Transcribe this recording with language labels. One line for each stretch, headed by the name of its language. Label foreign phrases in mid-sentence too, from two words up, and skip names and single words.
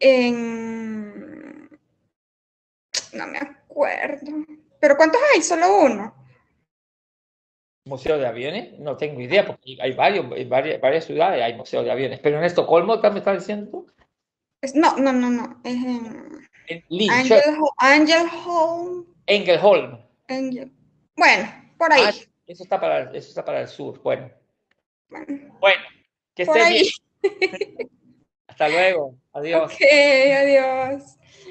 Spanish: No me acuerdo. ¿Pero cuántos hay? ¿Solo uno? ¿Museo de aviones? No tengo idea, porque hay varias ciudades hay museos de aviones. Pero en Estocolmo, ¿me estás diciendo tú? No. Es en En Linköping. Angelholm. Ängelholm. Bueno, por ahí. Eso está para el sur. Bueno, Bueno, que por estés ahí. bien. Hasta luego. Adiós. Ok, adiós.